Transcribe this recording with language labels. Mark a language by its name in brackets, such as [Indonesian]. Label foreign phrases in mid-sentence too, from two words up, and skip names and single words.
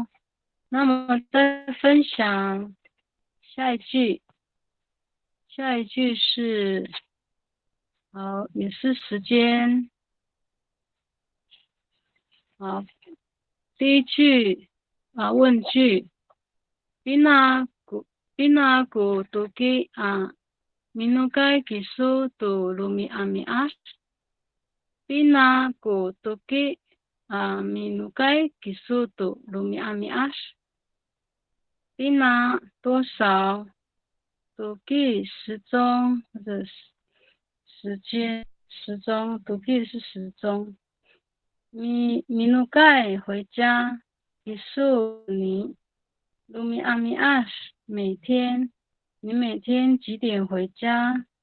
[Chinese] 那么再分享下一句。下一句是，也是时间。好，第一句问句。 [Amis] Bina ku tuki minukai kisu tu lumi amias. Bina ku tuki minukai kisu tu lumi amias. [Chinese] Bina 多少 tuki 时钟或者时间时钟 tuki 是时钟。minukai 回家 kisu 你。卢米阿米阿什，每天，你每天几点回家？